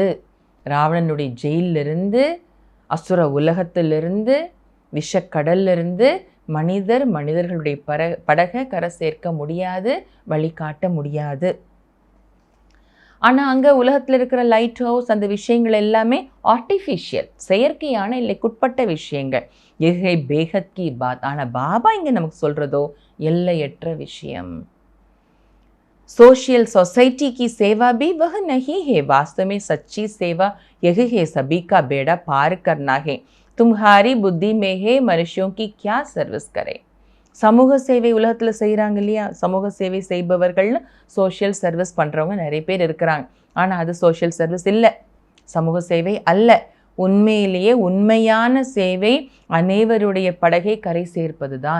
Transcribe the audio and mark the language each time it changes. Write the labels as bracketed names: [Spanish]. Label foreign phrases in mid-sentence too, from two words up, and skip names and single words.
[Tamil] ராவணனுடைய ஜெயிலிருந்து, அசுர உலகத்திலிருந்து, விஷக்கடல்லிருந்து மனிதர்களுடைய படகை கரை சேர்க்க முடியாது, வழிகாட்ட முடியாது. ஆனால் அங்கே உலகத்தில் இருக்கிற [English] light house, [Tamil] அந்த விஷயங்கள் எல்லாமே ஆர்டிஃபிஷியல், செயற்கையான, இல்லைக்குட்பட்ட விஷயங்கள். [Hindi] यह बेहद की बात. [Tamil] ஆனால் பாபா இங்கே நமக்கு சொல்கிறதோ எல்லையற்ற விஷயம். [English] social society [Hindi] की सेवा भी वह नहीं है, वास्तव में सच्ची सेवा यही है, सभी का बेड़ा पार करना है, तुम्हारी बुद्धि में है, मनुष्यों की क्या सर्विस करे. [Tamil] சமூக சேவை உலகத்தில் செய்கிறாங்க இல்லையா? சமூக சேவை செய்பவர்கள்னு [English] social service [Tamil] பண்ணுறவங்க நிறைய பேர் இருக்கிறாங்க. ஆனால் அது [English] social service [Tamil] இல்லை, சமூக சேவை அல்ல. உண்மையிலேயே உண்மையான சேவை அனைவருடைய படகை கரை சேர்ப்பது தான்.